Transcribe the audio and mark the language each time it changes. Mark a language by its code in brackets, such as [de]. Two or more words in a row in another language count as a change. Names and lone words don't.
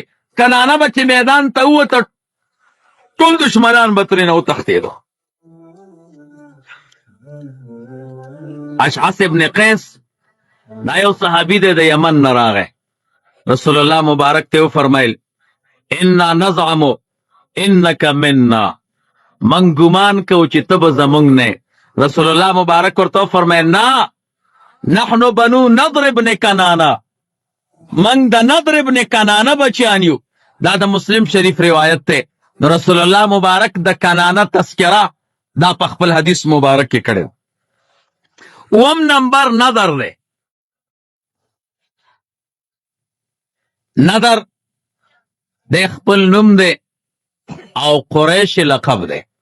[ps] کنانه به چې میدان ته ووته ټول دشمنان به ترې نه وتښتېدو. اشعث ابن قیس دا یو صحابي دی د یمن نه راغی. رسول الله مبارک ته وفرمایل [ar] انا نزعم انک منا، [ps] من ګمان کو چې ته به زمونږ نه. رسول الله مبارک ورته وفرمایل نه، [ar] نحن بنو نضر ابن کنانه، [ps] من د نضر ابن کنانه بچیان یو. دا د مسلم شریف روایت ته. نو رسول الله مبارک د کنانه تذکره دا په خپل حدیث مبارک کې کړی. اوم نمبر نظر دی. نظر د خپل نوم دی او قریش لقب دی.